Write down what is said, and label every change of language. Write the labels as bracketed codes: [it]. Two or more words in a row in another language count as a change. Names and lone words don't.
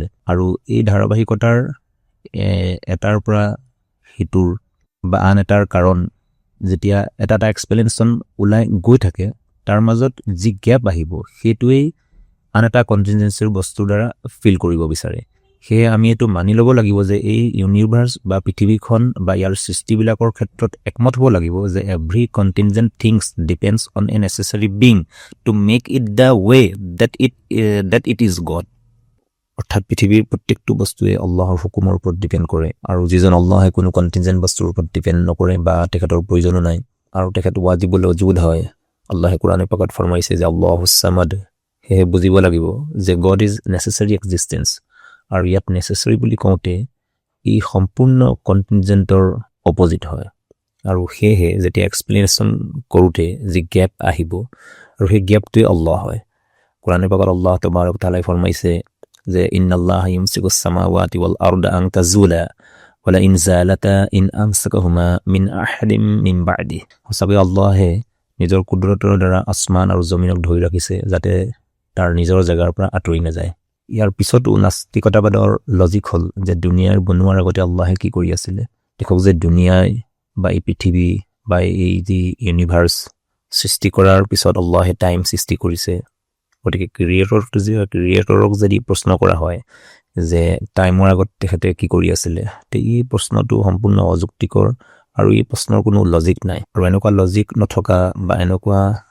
[as] আৰু এই ধাৰাবাহিকতাৰ এটাৰ পৰা সিটোৰ বা আন এটাৰ কাৰণ যেতিয়া এটা এক্সপ্লেনেশ্যন ওলাই গৈ থাকে, তাৰ মাজত যি গেপ আহিব সেইটোৱেই আন এটা কণ্টিনজেঞ্চিৰ বস্তুৰ দ্বাৰা ফিল কৰিব বিচাৰে সেয়ে আমি এইটো মানি ল'ব লাগিব যে এই ইউনিভাৰ্ছ বা পৃথিৱীখন বা ইয়াৰ সৃষ্টিবিলাকৰ ক্ষেত্ৰত একমত হ'ব লাগিব যে [en] every contingent thing depends on a necessary being to make it the way that it is God [as] অৰ্থাৎ পৃথিৱীৰ প্ৰত্যেকটো বস্তুৱে আল্লাহৰ হুকুমৰ ওপৰত ডিপেণ্ড কৰে আৰু যিজন আল্লাহে কোনো কণ্টিনজেণ্ট বস্তুৰ ওপৰত ডিপেণ্ড নকৰে বা তেখেতৰ প্ৰয়োজনো নাই আৰু তেখেত [ar] واجب الوجود [as] হয় আল্লাহে কোৰাণে পাকত ফৰমাইছে যে [ar] الله الصمد [as] সেয়ে বুজিব লাগিব যে [en] God is necessary existence [as] আৰু ইয়াত নেচেচাৰী বুলি কওঁতে ই সম্পূৰ্ণ কণ্টিনজেণ্টৰ অপজিট হয় আৰু সেয়েহে যেতিয়া এক্সপ্লেনেশ্যন কৰোঁতে যি গেপ আহিব আৰু সেই গেপটোৱে আল্লাহ হয় কোৰাণে পাকত [ar] الله تبارك [as] তাআলাই ফৰমাইছে যে [ar] إن الله يمسك السماوات والأرض أن تزولا ولئن زالتا إن أمسكهما من أحد من بعده [as] সঁচাকৈ আল্লাহে নিজৰ কুদৰতৰ দ্বাৰা আসমান আৰু জমিনক ধৰি ৰাখিছে যাতে তাৰ নিজৰ জেগাৰ পৰা আঁতৰি নাযায় ইয়াৰ পিছতো নাস্তিকতাবাদৰ লজিক হ'ল যে দুনিয়াৰ বনোৱাৰ আগতে আল্লাহে কি কৰি আছিলে দেখক যে দুনিয়াই বা এই পৃথিৱী বা এই যি ইউনিভাৰ্ছ সৃষ্টি কৰাৰ পিছত আল্লাহে টাইম সৃষ্টি কৰিছে গতিকে ক্ৰিয়েটৰক যদি প্ৰশ্ন কৰা হয় যে টাইমৰ আগত তেখেতে কি কৰি আছিলে তে এই প্ৰশ্নটো সম্পূৰ্ণ অযুক্তিকৰ আৰু এই প্ৰশ্নৰ কোনো লজিক নাই আৰু এনেকুৱা লজিক নথকা বা এনেকুৱা